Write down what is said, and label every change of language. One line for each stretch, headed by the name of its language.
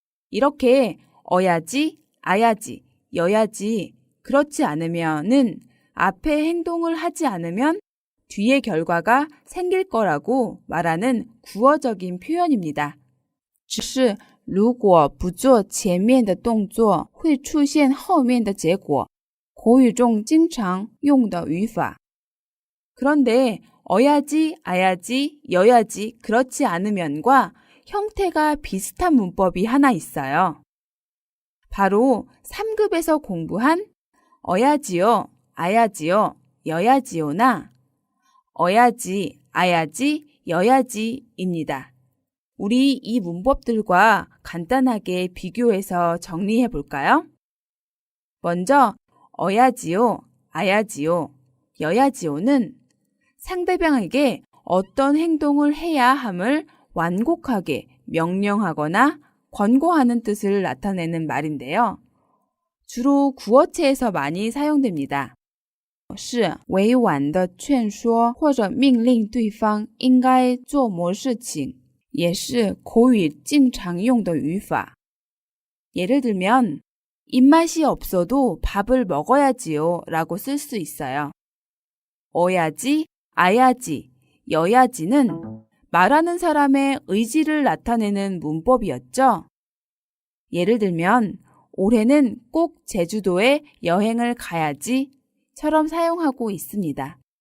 Korean: 이렇게 어야지, 아야지, 여야지, 그렇지 않으면은 앞에 행동을 하지 않으면 뒤의 결과가 생길 거라고 말하는 구어적인 표현입니다.
Chinese: 只是如果不做前面的动作会出现后面的结果. 口语中经常用的语法.
Korean: 그런데 어야지, 아야지, 여야지, 그렇지 않으면과 형태가 비슷한 문법이 하나 있어요. 바로 3급에서 공부한 어야지요, 아야지요, 여야지요나 어야지, 아야지, 여야지입니다. 우리 이 문법들과 간단하게 비교해서 정리해 볼까요? 먼저 어야지요, 아야지요, 여야지요는 상대방에게 어떤 행동을 해야 함을 완곡하게 명령하거나 권고하는 뜻을 나타내는 말인데요. 주로 구어체에서 많이 사용됩니다.
Chinese: 是委婉的劝说或者命令对方应该做某事情，也是口语经常用的语法.
Korean: 예를 들면 입맛이 없어도 밥을 먹어야지요 라고 쓸 수 있어요. 어야지, 아야지, 여야지는 말하는 사람의 의지를 나타내는 문법이었죠. 예를 들면 올해는 꼭 제주도에 여행을 가야지 처럼 사용하고 있습니다.